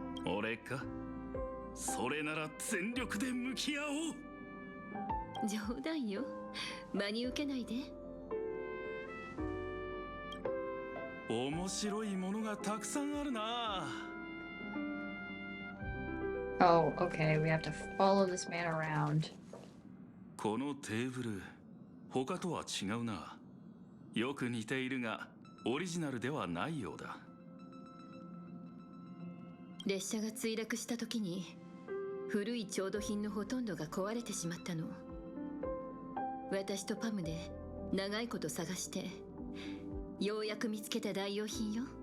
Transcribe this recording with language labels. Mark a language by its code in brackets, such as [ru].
[ja] 俺か。それなら全力で向き合おう。冗談よ。真に受けないで。面白いものがたくさんあるな。 [en] Oh, okay. We have to follow this man around. [ja] このテーブル、他とは違うな。よく似ているが、オリジナルではないようだ。列車が墜落した時に古い調度品のほとんどが壊れてしまったの。私とパムで長いこと探してようやく見つけた代用品よ。